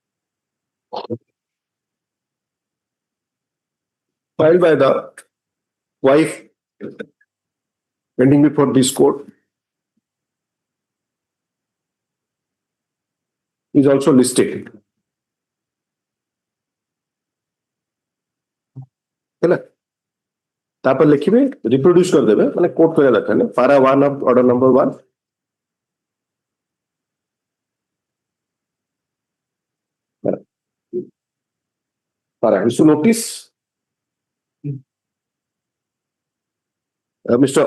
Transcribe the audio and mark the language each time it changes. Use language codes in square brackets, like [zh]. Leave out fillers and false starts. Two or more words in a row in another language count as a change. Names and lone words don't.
[en] Filed by the wife pending before this court is also listed. [or] ହେଲା ତାପରେ ଲେଖିବେ ରିପ୍ରୋଡ୍ୟୁସ କରିଦେବେ ମାନେ କୋଟ କରିବା ଦରକାର ନାହିଁ [en] para 1 of order number 1 para issue notice Mr.